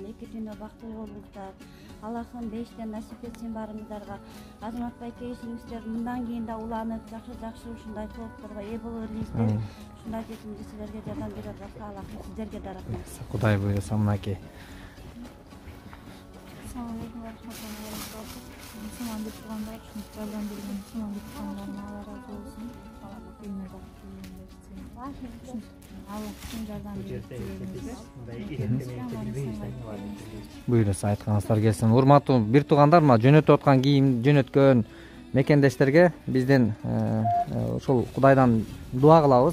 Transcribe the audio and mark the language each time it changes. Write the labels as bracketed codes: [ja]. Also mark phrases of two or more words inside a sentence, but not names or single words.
[ky] Эки дүйнө бактылуу болуңуздар. Аллахым бештен насип этсин баарыңыздарга. Азамат байке ишиңиздер мындан кийин да уланып, жакшы ушундай соолукторго ээ боло бериңиздер. Ушундай жетимди силерге жардам берип жатса, Аллахым сиздерге да рахмат. Кудай буйруса, мынакей. [ar] السلام عليكم ورحمة الله وبركاته. [ky] Musulmon bир туугандар, ушинтип жардам берген мусулман бир туугандарына Алла разы болсун. Алла дүйнө бактылуу берсин. Алла чын жардам берсин. Буйруса, айтканыңыздар келсин. Урматтуу бир туугандар, мына жөнөтүп аткан кийим жөнөткөн мекендештерге бизден ушул Кудайдан дуа кылабыз.